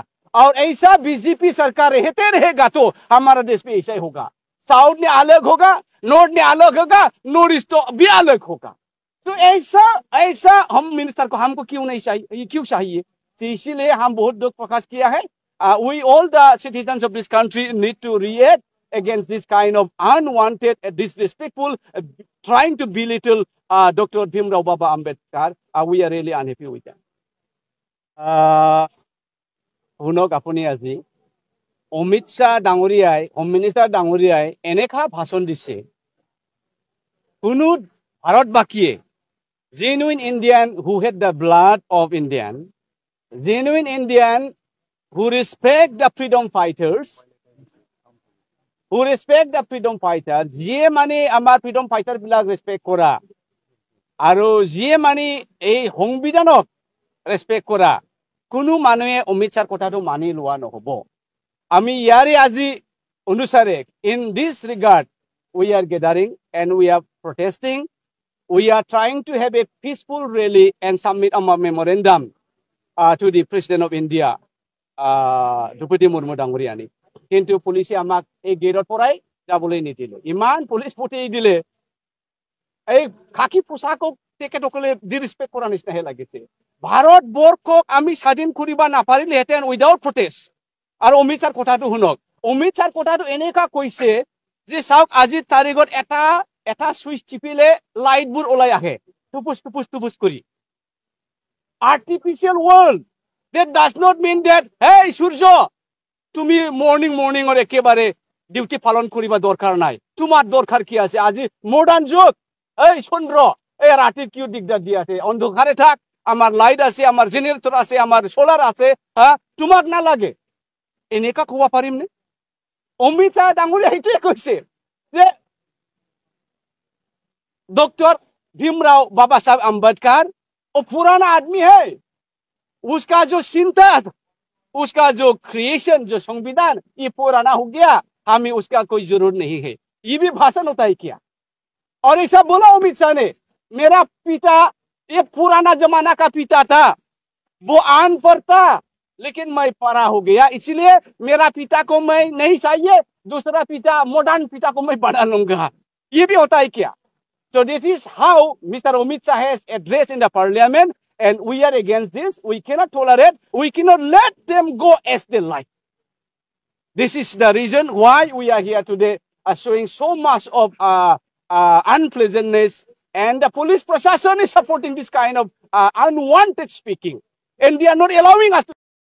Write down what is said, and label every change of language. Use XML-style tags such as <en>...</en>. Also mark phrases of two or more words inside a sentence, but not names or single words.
<hi>और ऐसा बीजेपी सरकार रहते रहेगा तो हमारा देश में ऐसा ही होगा साउथ ने अलग होगा नॉर्थ ने अलग होगा नॉर्थ ईस्ट तो भी अलग होगा तो ऐसा हम मिनिस्टर को हमको क्यों नहीं चाहिए क्यों चाहिए तो इसीलिए हम बहुत दुख प्रकाश किया है</hi> <en>we all the citizens of this country need to react against this kind of unwanted disrespectful trying to belittle Dr. Bhimrao Baba Ambedkar we are really unhappy with that</en> <as>শুনক আপুনি আজি অমিত শাহ ডাঙৰীয়াই</as> <en>home minister</en> <as>ডাঙৰীয়াই এনেকা ভাষণ দিছে কোনো ভাৰতবাসীয়ে</as> <en>genuine Indian who had the blood of Indian genuine Indian who respect the freedom fighters</en> <as>যিয়ে মানে আমাৰ</as> <en>freedom fighter</en> <as>বিলাক ৰেসপেক্ট কৰা আৰু যিয়ে মানে এই সংবিধানক ৰেসপেক্ট কৰা কোনো মানুহে অমিত শাহৰ কথাটো মানি লোৱা নহব আমি ইয়াৰে আজি অনুসাৰে</as> <en>in this regard we are gathering and we are protesting we are trying to have a peaceful rally and submit a memorandum to the President of India Drupadi Murmu</en> <as>ডাঙৰীয়ানী কিন্তু পুলিচে আমাক এই গেটৰ পৰাই যাবলৈ নিদিলে ইমান পুলিচ পঠিয়াই দিলে এই খাকি পোছাকক তেখেতসকলে ডিৰেসপেক্ট কৰা নিচিনাহে লাগিছে ভাৰতবৰ্ষক আমি স্বাধীন কৰিব নাপাৰিলেহেঁতেন</as> <en>without protest</en> <as>আৰু অমিত শাহৰ কথাটো শুনক অমিত শাহৰ কথাটো এনেকা কৈছে যে চাওক আজিৰ তাৰিখত এটা সুইচ টিপিলে লাইটবোৰ ওলাই আহে টুপুচ কৰি</as> <en>artificial world that does not mean that hey</en> <as>সূৰ্য তুমি মৰ্নিংৰ একেবাৰে ডিউটি পালন কৰিব দৰকাৰ নাই তোমাৰ দৰকাৰ কি আছে আজি মডাৰ্ন যুগ এই চন্দ্ৰ এই ৰাতি কিয় দিগদাৰ দি আছে অন্ধকাৰে থাক আমাৰ লাইট আছে, আমাৰ জেনেৰেটৰ আছে, আমাৰ সোলাৰ আছে, তোমাক নালাগে, এনেকা ক'ব পাৰিম নে? অমিত শ্বাহ ডাঙৰীয়া সেইটোৱে কৈছে যে</as> <hi>डॉक्टर भीमराव बाबा साहब अम्बेडकर वो पुराना आदमी है, उसका जो चिंता, उसका जो क्रिएशन, जो संविधान, ये पुराना हो गया, हमें उसका कोई जरूरत नहीं है। ये भी भाषण होता है क्या? और ऐसा बोला अमित शाह ने, मेरा पिता ये पुराना जमाना का पिता था, वो अनपढ़ था, लेकिन मैं पढ़ा हो गया, इसलिए मेरा पिता को मैं नहीं चाहिए, दूसरा पिता, मॉडर्न पिता को मैं बना लूंगा। ये भी होता है क्या?</hi> <en>So this is how Mr. Amit Shah has addressed in the parliament, and we are against this. We cannot tolerate, we cannot let them go as they like. This is the reason why we are here today, showing so much of unpleasantness, and the police procession is supporting this kind of unwanted speaking, and they are not allowing us to</en>